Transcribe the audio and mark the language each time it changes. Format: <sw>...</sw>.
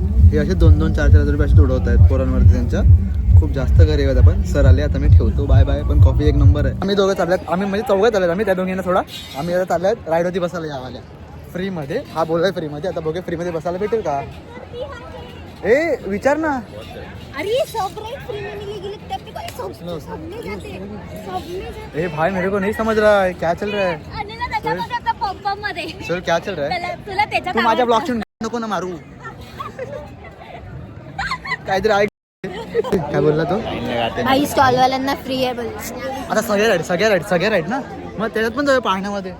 <mr>हे असे 2-2, 4-4 हजार रुपये असे उडवत आहेत पोरांवरती त्यांच्या. खूप जास्त गरीब आहेत आपण. सर आले आता मी ठेवतो बाय बाय. पण कॉफी एक नंबर आहे. आम्ही दोघं चालल्यात आम्ही म्हणजे चौघं चालल्यात आम्ही त्या दोघींना थोडा आम्ही आता चालल्यात राईड होती बसायला यावाल्या फ्रीमध्ये. हा बोललाय फ्रीमध्ये. आता बघूया फ्रीमध्ये बसायला भेटेल का. ए विचार ना.</mr> <hi>अरे सब राइड फ्री में मिलेगी लगता है कोई सबने जाते. ए भाई मेरे को नहीं समझ रहा है क्या चल रहा है.</hi> <mr>अनिल त्याच्यामध्ये आता पंप मध्ये</mr> <hi>सर क्या चल रहा है.</hi> <mr>तुला त्याच्यात तू माझ्या ब्लॉगची नको ना मारू. काहीतरी ऐक काय बोलला तो. भाई स्टॉल वाल्यांना फ्री आहे बोल. आता सगळ्या राईड ना मग त्याच्यात पण जाऊया पाहण्यामध्ये.</mr>